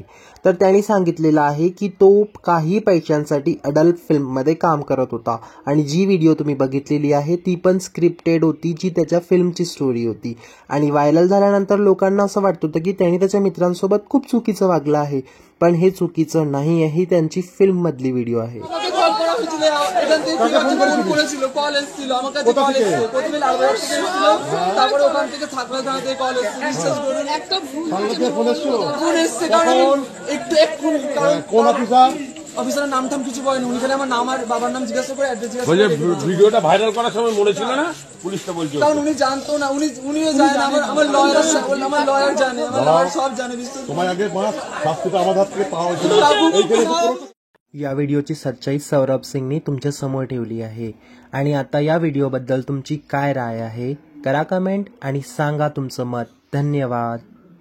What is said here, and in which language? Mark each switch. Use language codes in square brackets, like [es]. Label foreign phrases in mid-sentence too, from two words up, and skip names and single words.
[mr] तर त्यांनी सांगितलेलं आहे की तो काही पैशांसाठी अडल्ट फिल्ममध्ये काम करत होता आणि जी व्हिडिओ तुम्ही बघितलेली आहे ती पण स्क्रिप्टेड होती, जी त्याच्या फिल्मची स्टोरी होती. आणि व्हायरल झाल्यानंतर लोकांना असं वाटत होतं की त्यांनी त्याच्या मित्रांसोबत खूप चुकीचं वागलं आहे, पण हे चुकीचं नाही आहे, ही त्यांची फिल्ममधली व्हिडिओ आहे. [bn] অফিসারের নাম টাম কিছু বলেনি, উনি খালি আমার নাম আর বাবার নাম জিজ্ঞাসা করে অ্যাড্রেস জিজ্ঞাসা করে। ভিডিওটা ভাইরাল করার সময় মনে ছিল না পুলিশটা বলছে, কারণ উনি জানতো না, উনিও যায় না, আমার লয়ার জানে, আমার লয়ার সব জানে। তোমার আগে শাস্তিটা আমার হাত থেকে পাওয়া হয়েছিল। [mr] या व्हिडिओची सच्चाई सौरभ सिंगने तुमच्या समोर ठेवली आहे. आणि आता या व्हिडिओबद्दल तुमची काय राय आहे, करा कमेंट आणि सांगा तुमचं मत. धन्यवाद.